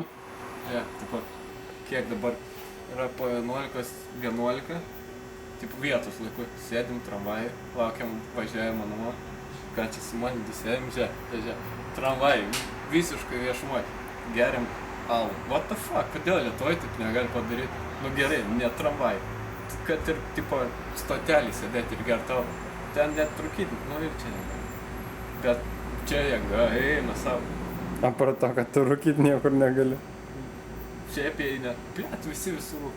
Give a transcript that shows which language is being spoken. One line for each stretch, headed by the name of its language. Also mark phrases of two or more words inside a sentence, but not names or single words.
Lithuanian: Ja, tipo, kiek dabar yra po 11:11, tipo vietos laiku, sėdim tramvajui, laukiam važiavimo namo, ką čia su manim sėdim, žiūrė, tramvajui, visiškai viešumoj, geriam alų.
English: What the fuck,
Lithuanian: kodėl Lietuvoj taip negali padaryti? Nu gerai, ne tramvajui, kad ir, tipo, stotelį sėdėti ir gert alų, ten net trukyti, nu ir čia negali. Bet čia jėga, eina savo. Apart to, kad tu rūkyt niekur negali. Šiaip jei net, blėt, visi rūko.